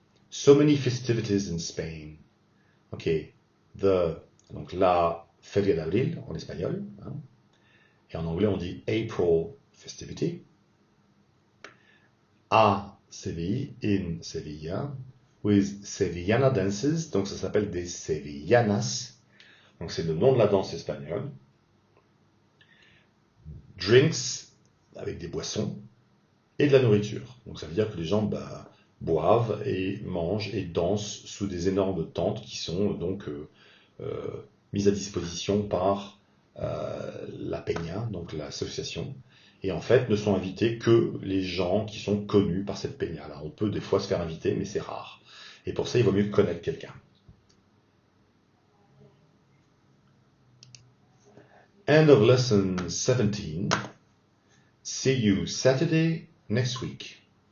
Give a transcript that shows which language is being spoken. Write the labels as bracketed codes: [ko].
[en] So many festivities in Spain. [fr] Ok, donc la Feria d'Abril en espagnol, hein, et en anglais on dit [en] April festivity. [fr] À Séville, [en] in Sevilla, [fr] with Sevillana dances, donc ça s'appelle des Sevillanas, donc c'est le nom de la danse espagnole. [en] Drinks, [fr] avec des boissons, et de la nourriture. Donc ça veut dire que les gens boivent et mangent et dansent sous des énormes tentes qui sont donc mises à disposition par la Peña, donc l'association. Et en fait, ne sont invités que les gens qui sont connus par cette Peña. Là, on peut des fois se faire inviter, mais c'est rare. Et pour ça, il vaut mieux connaître quelqu'un. [en] End of lesson 17. See you Saturday next week.